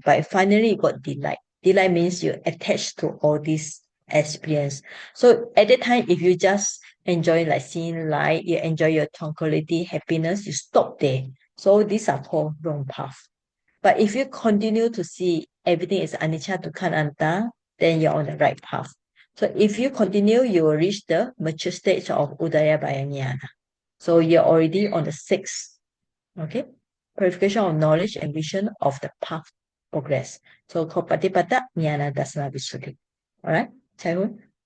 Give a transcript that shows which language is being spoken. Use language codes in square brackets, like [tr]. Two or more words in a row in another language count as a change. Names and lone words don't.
[en] But finally, you got delight. Delight means you attach to all this experience. So at that time, if you just enjoy like seeing light, you enjoy your tranquility, happiness, you stop there. So these are called wrong path. But if you continue to see everything is [pi] anicca, dukkha, anatta, [en] then you're on the right path. So if you continue, you will reach the mature stage of [pi] Udayabhaya Jnana. [en] So you're already on the 6th. Okay? Purification of knowledge and vision of the path progress. So called [pi] Patipada Jnana Dasana Visuddhi. [en] Alright? Chaihun?